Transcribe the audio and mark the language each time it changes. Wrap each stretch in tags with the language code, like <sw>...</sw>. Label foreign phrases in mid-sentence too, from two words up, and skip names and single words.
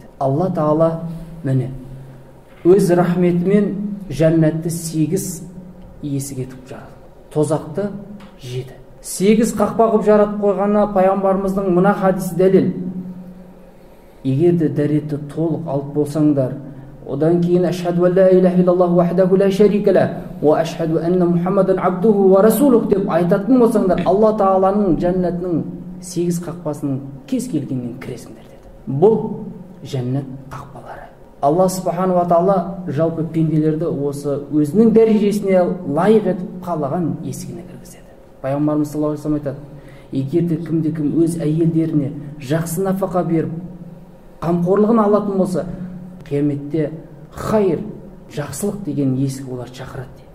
<kk>Алла тағала міне өз рахметімен жәннатты 8 есік етіп жаратты. Тозақты 7. 8 қақпа қылып жаратып қойғанына пайғамбарымыздың мына хадисі дәлел. Егер де дәретті толық алып болсаңдар, одан кейін</kk> <ar>أشهد أن لا إله إلا الله وحده لا شريك له وأشهد أن محمدا عبده ورسوله</ar> <kk>деп айтатын болсаңдар, Алла тағаланың жәннатының 8 қақпасының кез келгеннен кіресіңдер деді. Бұл жәннат қақпалары. Алла</kk> <ar>سبحانه وتعالى</ar> <kk>жалпы пенделерді осы өзінің дәрежесіне лайық етіп қалаған есігіне кіргізеді. Пайғамбарымыз</kk> <ar>صلى الله عليه وسلم</ar> <kk>айтады: егер де кімде-кім өз әйелдеріне жақсы нафақа беріп қамқорлығын алатын болса, қияметте хайр, жақсылық деген есік олар шақырады дейді.</kk>